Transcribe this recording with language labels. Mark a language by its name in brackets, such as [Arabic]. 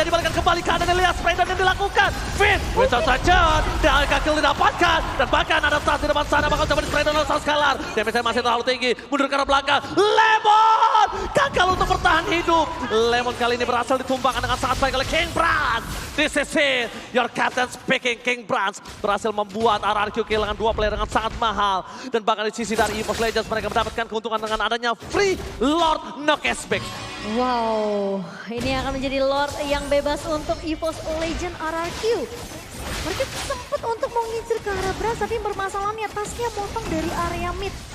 [Indonesian] Dibalikan kembali ke kanan. Lihat spray down yang dilakukan. Finn Winter Truncheon. Dan gagal didapatkan. Dan bahkan ada saat di depan sana bakal coba di spray down oleh Skylar. Damage-nya masih terlalu tinggi. Mundur ke arah belakang. Lemon gagal untuk bertahan hidup. Lemon kali ini berhasil ditumbangkan dengan sangat baik oleh King Brans. [English] This is it, your captain speaking. [Indonesian] King Brans berhasil membuat RRQ kehilangan 2 player dengan sangat mahal. Dan bahkan di sisi dari EVOS Legends mereka mendapatkan keuntungan dengan adanya free Lord no cashback. Wow, ini akan menjadi Lord yang bebas untuk EVOS Legends RRQ. Mereka sempat untuk mengincar ke arah Brans, tapi bermasalahnya tasnya motong dari area mid.